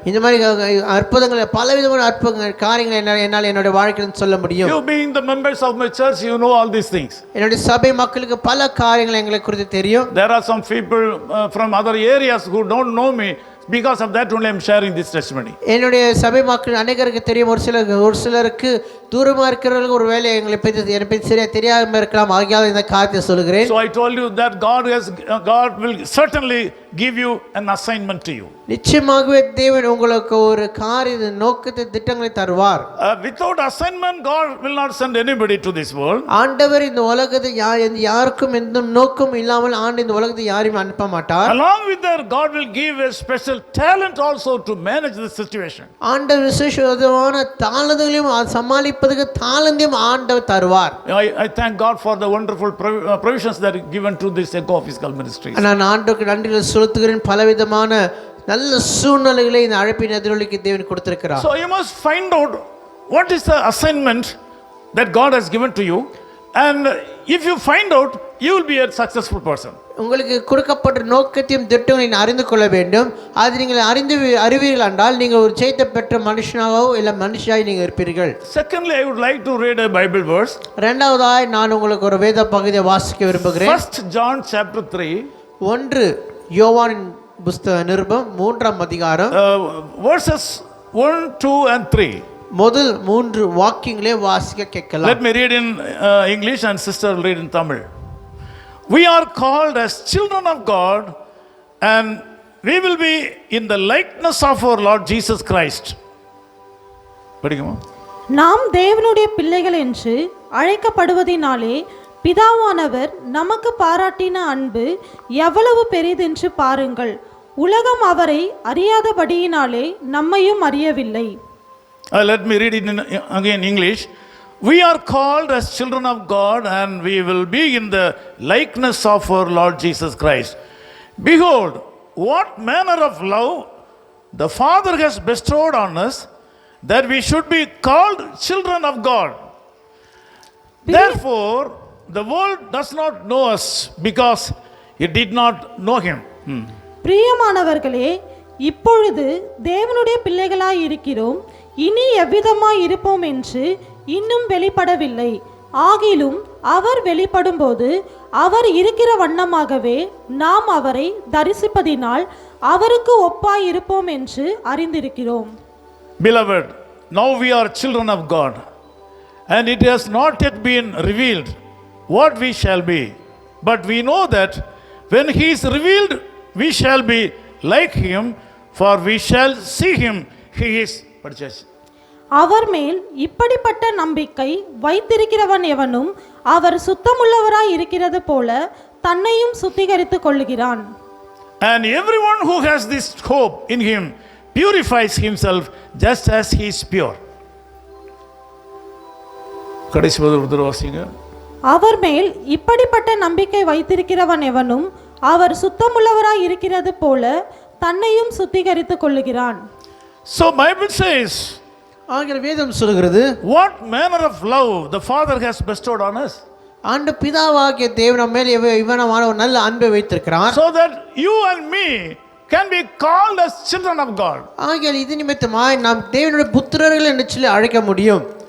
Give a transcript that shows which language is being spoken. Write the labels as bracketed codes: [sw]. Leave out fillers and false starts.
[ta] இந்த மாதிரி அற்புதங்கள், பலவிதமான அற்புதங்கள், காரியங்கள் என்னால் என்னுடைய வாழ்க்கையில் சொல்ல முடியும். [en] You being the members of my church, you know all these things. [ta] என்னுடைய சபை மக்களுக்கு பல காரியங்கள் எங்களுக்கு குறித்து தெரியும். [en] There are some people from other areas who don't know me. Because of that only I am sharing this testimony. [ta] என்னுடைய சபை மக்கள் அநேகருக்கு தெரியும், ஒரு சிலருக்கு தூரமாக இருக்கிறவர்களுக்கு ஒரு வேலை எங்களை பற்றி சரியா தெரியாமல் இருக்கலாம், ஆகியால் இந்த காரியத்தை சொல்கிறேன். [en] So I told you that God will certainly give you an assignment to you. [ta] நிச்சயமாகவே தேவன் உங்களுக்கு ஒரு காரிய நோக்கத்தை, திட்டங்களை தருவார். [en] Without assignment, God will not send anybody to this world. [ta] ஆண்டவர் இந்த உலகத்தை யாருக்கும் எந்த நோக்கம் இல்லாமல் இந்த உலகத்தை யாரையும் அனுப்ப மாட்டார். [en] Along with that, God will give a special talent also to manage the situation. [ta] ஆண்டவர் விசேஷமான தாளங்களையும் சமாளிப்பதற்கு தாளந்தையும் ஆண்டவர் தருவார். [en] I thank God for the wonderful provisions that are given to this Echo Physical Ministries. [ta] நான் ஆண்டவருக்கு நன்றிகள் செலுத்துகிறேன். பலவிதமான நல்ல சூழ்நிலைகளை இந்த அழைப்பின் எதிரொலிக்கு தேவன் கொடுத்திருக்கிறார். [en] So you must find out what is the assignment that God has given to you, and if you find out, you will be a successful person. [ta] உங்களுக்கு கொடுக்கப்பட்ட நோக்கத்தையும் திட்டங்களையும் அறிந்து கொள்ள வேண்டும். அது நீங்கள் அறிவீர்கள் என்றால் நீங்கள் ஒரு ஜெயத்தை பெற்ற மனுஷனாகவோ இல்லை மனுஷியாய் நீங்கள் இருப்பீர்கள். [en] Secondly, I would like to read a Bible verse. [ta] இரண்டாவதாய் நான் உங்களுக்கு ஒரு வேத பகுதியை வாசிக்க விரும்புகிறேன். [en] 1 John chapter 3. [ta] 1 யோவானின் புஸ்தக நிருபம் 3ஆம் அதிகாரம் [en] verses 1, 2 and 3. [ta] முதல் 3 வாக்கியங்களே வாசிக்க கேட்கலாம். [en] Let me read in English and sister will read in Tamil. We are called as children of God, and we will be in the likeness of our Lord Jesus Christ. [ta] படிக்குமா? நாம் தேவனுடைய பிள்ளைகள் என்று அழைக்கப்படுவதினாலே பிதாவானவர் நமக்கு பாராட்டின அன்பு எவ்வளவு பெரிதென்று பாருங்கள். உலகம் அவரை அறியாதபடியினாலே நம்மையும் அறியவில்லை. [en] Let me read it again in English. We are called as children of God, and we will be in the likeness of our Lord Jesus Christ. Behold, what manner of love the Father has bestowed on us, that we should be called children of God. Therefore, the world does not know us, because it did not know him. [ta] பிரியமானவர்களே, இப்பொழுது தேவனுடைய பிள்ளைகளாய் இருக்கிறோம், இனி எவ்விதமாய் இருப்போம் என்று இன்னும் வெளிப்படவில்லை. ஆகிலும் அவர் வெளிப்படும்போது அவர் இருக்கிற வண்ணமாகவே நாம் அவரை தரிசிப்பதினால் அவருக்கு ஒப்பாய் இருப்போம் என்று அறிந்திருக்கிறோம். [en] Beloved, now we are children of God, and it has not yet been revealed what we shall be. But we know that when he is revealed, we shall be like him, for we shall see him. He is. [ta] அவர் மேல் இப்படிப்பட்ட நம்பிக்கை வைத்திருக்கிறவன் எவனும் அவர் சுத்தமுள்ளவராய் இருக்கிறது போல தன்னையும் சுத்திகரித்துக் கொள்ளுகிறான். [en] And everyone who has this hope in him purifies himself just as he is pure. [ta] கடைசி பதில் வாசிங்க. அவர் மேல் இப்படிப்பட்ட நம்பிக்கை வைத்திருக்கிறவன் எவனும் அவர் சுத்தமுள்ளவராய் இருக்கிறது போல தன்னையும் சுத்திகரித்துக் கொள்ளுகிறான். [en] So Bible says, [ta] ஆகிய வேதம் சொல்கிறது, [en] what manner of love the Father has bestowed on us. [ta] ஆண்டு பிதாவாகிய தேவன் நம்ம மேல் இவனமான ஒரு நல்ல அன்பை வைத்திருக்கிறார். [en] So that you and me can be called as children of God. [ta] ஆகிய இது நிமித்தமாய் நாம் தேவனுடைய புத்திரர்கள் என்று சொல்லி அழைக்க முடியும்.